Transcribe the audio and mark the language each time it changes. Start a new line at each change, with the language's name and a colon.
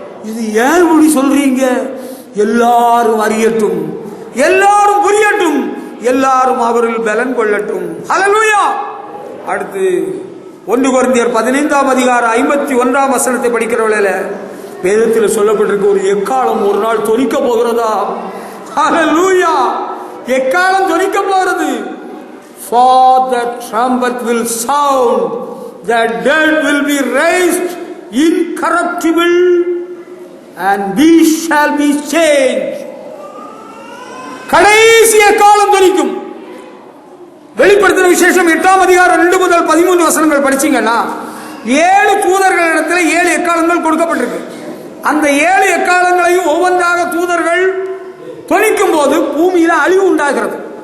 Tamil: இது ஏன் இப்படி சொல்றீங்க? எல்லாரும் அறியட்டும், எல்லாரும் புரியட்டும், எல்லாரும் அவர்கள் பலன் கொள்ளட்டும். ஹல்லேலூயா. அடுத்து 1 கொரிந்தியர் 15ஆம் அதிகாரம் 51ஆம் வசனத்தை படிக்கிற வேளையில வேதத்தில் சொல்லப்பட்டிருக்க ஒரு எக்காலம் ஒரு நாள் தொனிக்க போகிறதா? ஹல்லேலூயா. எக்காலம் தொனிக்க போகிறது.
English: For the trumpet will sound, the dead will be raised incorruptible, and we shall be changed.
Tamil: கடைசி எக்காலம் தொனிக்கும். வெளிப்படுத்தின விசேஷம் 8ஆம் அதிகாரம் 2 முதல் 13 வசனங்கள் படிச்சீங்கன்னா 7 தூதர்களிடத்தில் 7 எக்காலங்கள் கொடுக்கப்பட்டிருக்கு. அந்த 7 எக்காலங்களையும் ஒவ்வொன்றாக தூதர்கள் தொனிக்கும் போது பூமியில அழிவு உண்டாகிறது.